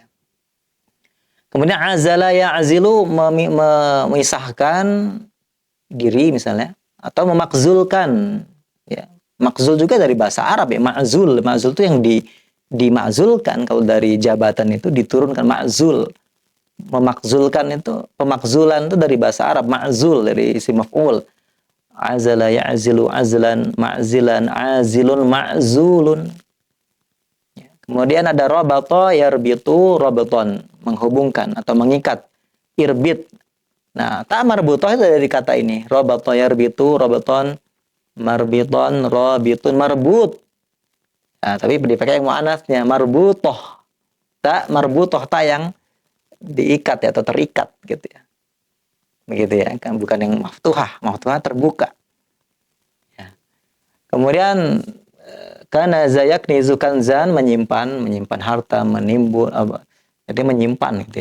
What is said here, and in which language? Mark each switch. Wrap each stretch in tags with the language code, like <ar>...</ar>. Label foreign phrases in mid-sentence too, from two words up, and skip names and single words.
<id>Kemudian</id> <ar>عزل يعزل,</ar> <id>memisahkan diri misalnya, atau memakzulkan. Ya, makzul juga dari bahasa Arab ya, ma'zul. Ma'zul itu yang dimakzulkan. Kalau dari jabatan itu diturunkan ma'zul. Memakzulkan itu, pemakzulan itu dari bahasa Arab, ma'zul dari</id> <ar>اسم مفعول. عزل يعزل عزلا، معزلا، عازل، معزول.</ar> <id>Ya. Kemudian ada</id> <ar>ربط يربط ربطا,</ar> <id>menghubungkan atau mengikat. Irbit. Nah,</id> <ar>تاء مربوطة</ar> <id>itu dari kata ini.</id> <ar>ربط يربط ربطا، مربطا، رابط، مربوط.</ar> <id>Nah, tapi dipakai yang mu'anasnya, marbutoh.</id> <ar>تاء مربوطة,</ar> <id>ta yang diikat ya, atau terikat gitu ya. Begitu ya, kan bukan yang maftuhah terbuka. Ya. Kemudian</id> <ar>كنز يكنز كنزا,</ar> <id>menyimpan harta, menimbun jadi menyimpan gitu ya.</id>